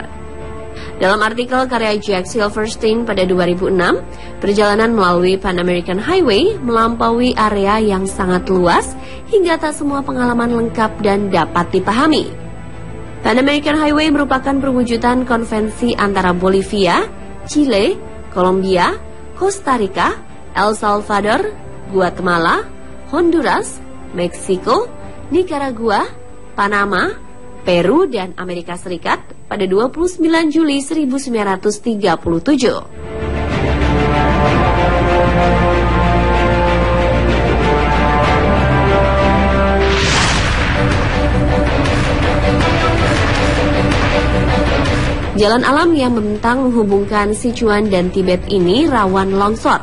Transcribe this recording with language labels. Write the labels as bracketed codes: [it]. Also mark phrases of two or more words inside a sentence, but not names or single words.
[id] Dalam artikel karya Jack Silverstein pada 2006, perjalanan melalui Pan American Highway melampaui area yang sangat luas hingga tak semua pengalaman lengkap dan dapat dipahami. Pan American Highway merupakan perwujudan konvensi antara Bolivia, Chile, Kolombia, Costa Rica, El Salvador, Guatemala, Honduras, Meksiko, Nicaragua, Panama, Peru, dan Amerika Serikat pada 29 Juli 1937. Jalan alam yang membentang menghubungkan Sichuan dan Tibet ini rawan longsor.